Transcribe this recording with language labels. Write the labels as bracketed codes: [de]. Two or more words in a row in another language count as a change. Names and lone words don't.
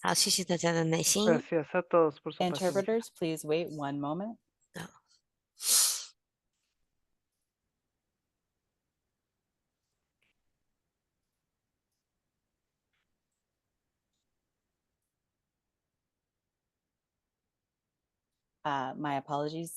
[zh] 好，谢谢大家的耐心。 [es] Gracias a todos por su paciencia. [en] Interpreters, please wait one moment. My apologies.